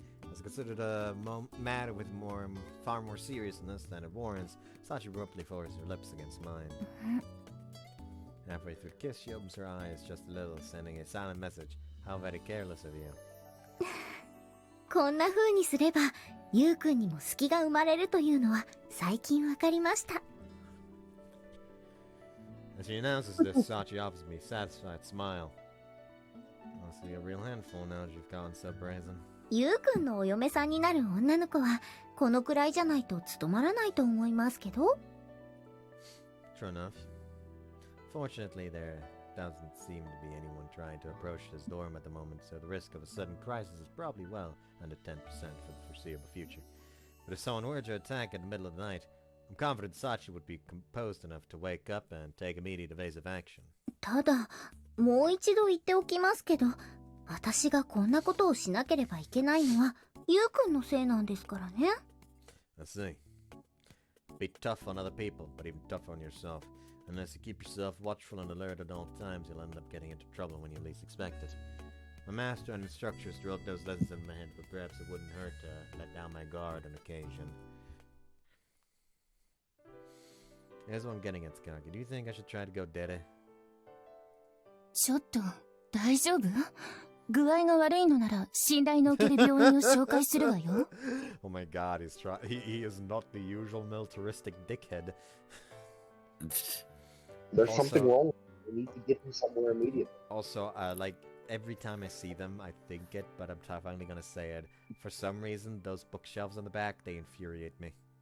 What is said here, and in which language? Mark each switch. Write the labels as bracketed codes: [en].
[en] It's considered a matter with far more seriousness than it warrants. Sachi abruptly forced her lips against mine. Halfway through the kiss, she opens her eyes just a little, sending a silent message. How very careless of you. [ja] こんな風にすれば、ゆうくんにも隙が生まれるというのは最近わかりました。 [en] As she announces this, Sachi offers me a satisfied smile. Honestly, a real handful now that you've gone so brazen. [ja] ゆうくんのお嫁さんになる女の子はこのくらいじゃないと務まらないと思いますけど。 [en] True enough. Fortunately, there doesn't seem to be anyone trying to approach this dorm at the moment, so the risk of a sudden crisis is probably well under 10% for the foreseeable future. But if someone were to attack in the middle of the night, I'm confident Sachi would be composed enough to wake up and take immediate evasive action. [ja] ただ、もう一度言っておきますけど、私がこんなことをしなければいけないのはゆうくんのせいなんですからね。 [en] I see. Be tough on other people, but even tougher on yourself. Unless you keep yourself watchful and alert at all times, you'll end up getting into trouble when you least expect it. My master and instructors drilled those lessons in my head, but perhaps it wouldn't hurt to let down my guard on occasion. Here's what I'm getting at, Skaki. Do you think I should try to go dede? [ja] ちょっと大丈夫？具合が悪いのなら信頼のおける病院を紹介するわよ。 [en] Oh my god, he is not the usual militaristic dickhead. There's Also- something wrong. We need to get him somewhere immediately. Also, like, every time I see them, I think it, but I'm finally gonna say it. For some reason, those bookshelves on the back, they infuriate me.